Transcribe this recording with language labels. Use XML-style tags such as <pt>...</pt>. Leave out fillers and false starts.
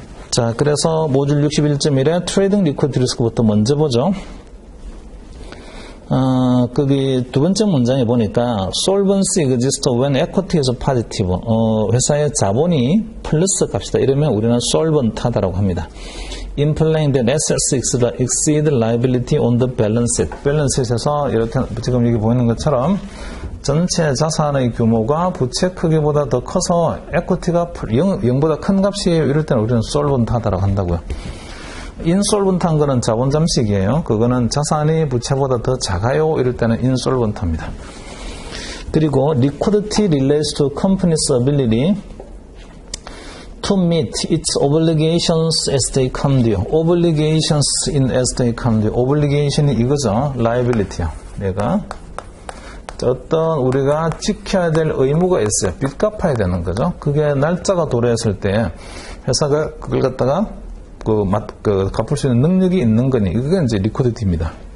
<ko>자, 그래서 모듈 61.1에 트레이딩 리퀴디티 리스크부터 먼저 보죠. 거기 두 번째 문장에 보니까</ko> <en>solvency exists when equity is positive.</en> <ko>회사의 자본이 플러스 값이다. 이러면 우리는 solvent하다라고 합니다.</ko> <en>Implying that assets exceed liability on the balance sheet.</en> <ko>balance sheet에서 이렇게 지금 여기 보이는 것처럼 전체 자산의 규모가 부채 크기보다 더 커서 에쿼티가 0보다 큰 값이에요. 이럴 때는 우리는 솔번트하다라고 한다고요. 인솔번트한 거는 자본 잠식이에요. 그거는 자산이 부채보다 더 작아요. 이럴 때는 인솔번트합니다.</ko> <en>그리고 liquidity relates to company's ability to meet its obligations as they come due. obligations in as they come due.</en> <ko>obligation이 이거죠.</ko> <en>liability요.</en> <ko>내가 어떤 우리가 지켜야 될 의무가 있어요. 빚 갚아야 되는 거죠. 그게 날짜가 도래했을 때 회사가 그걸 갖다가 갚을 수 있는 능력이 있는 거니 그게 이제 리퀴디티입니다.</ko>